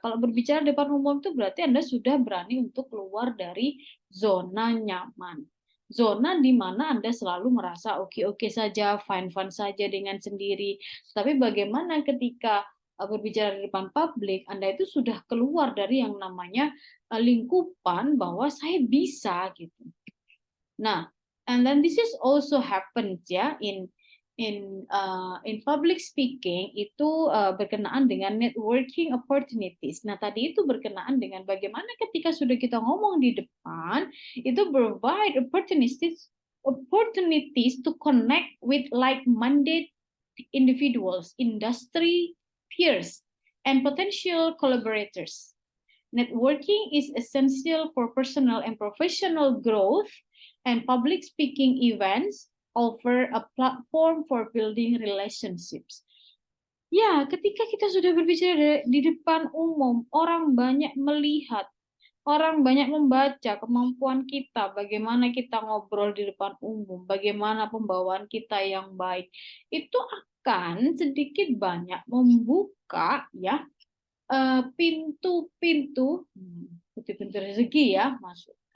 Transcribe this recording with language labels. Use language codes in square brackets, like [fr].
[id] Kalau berbicara di depan umum itu berarti Anda sudah berani untuk keluar dari zona nyaman. Zona di mana Anda selalu merasa oke-oke saja, fine-fine saja dengan sendiri. Tapi bagaimana ketika berbicara di depan publik, Anda itu sudah keluar dari yang namanya lingkupan bahwa saya bisa gitu. [en] Nah, and then this is also happens ya in public speaking [id] itu berkenaan dengan [en] networking opportunities. [id] Nah, tadi itu berkenaan dengan bagaimana ketika sudah kita ngomong di depan itu [en] provide opportunities to connect with like-minded individuals, industry peers, and potential collaborators. Networking is essential for personal and professional growth, and public speaking events offer a platform for building relationships. [id] Ya, ketika kita sudah berbicara di depan umum, orang banyak melihat, orang banyak membaca kemampuan kita, bagaimana kita ngobrol di depan umum, bagaimana pembawaan kita yang baik. Itu akan sedikit banyak membuka ya pintu-pintu pintu rezeki ya masuk.